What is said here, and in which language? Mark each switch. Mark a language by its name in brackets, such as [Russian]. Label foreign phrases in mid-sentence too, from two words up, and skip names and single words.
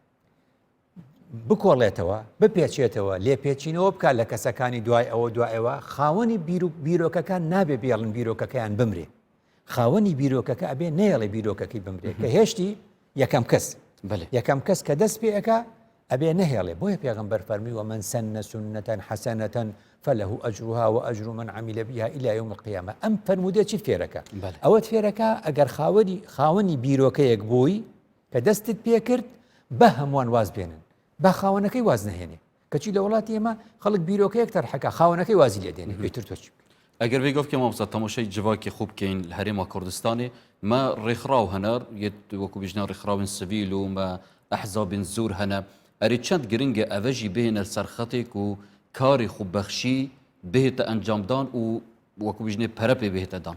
[Central Kurdish] بکۆڵێتەوە بپێچێتەوە لێ پێچینەوە بکە لە کەسەکانی دوای ئەوە خاوەنی بیرۆکەکان نابێ بێڵن بیرۆکەکەیان بمرێ خاوەنی بیرۆکەکە ئەبێ نێڵێ بیرۆکەکەی بمرێ کە هێشتی یەکەم کەس کە دەست پێەکە ئەبێ نەهێڵێ بۆیە پێغەمبەر فەرمی [Arabic] ومن سن سنة حسنة فله أجرها وأجر من عمل بها إلى يوم القيامة [Central Kurdish] ئەم فەرمودە چی فێرەکە ئەوەت فێرەکە ئەگەر خاوەنی بیرۆکەیەک بووی کە دەستت پێکرد بە هەمووان واز بێنن با خاوەنەکەی واز نهێنێ کەچی لە وڵاتی ئێمە خەڵک بیرۆکەیەک تەرحەکە خاوەنەکەی وازی لێ دێنێ بێتر تۆ چی [Kurdish] ئەگەر بێ گفت کە مامۆستا تەماشای جوواکی خوب بکەین لە هەرێما کوردستانی ما ڕێکخراو هەنار وەکو بژنا ڕێکخراوین سڤیل و ما ئەحزابین زۆر هەنە ئەری چەند گرنگە ئەڤەژی بهێنە سەر خەتێک و کاری خوبەخشی بهێتە ئەنجامدان و وەکو بژنێ پەرەپێ بهێتە دان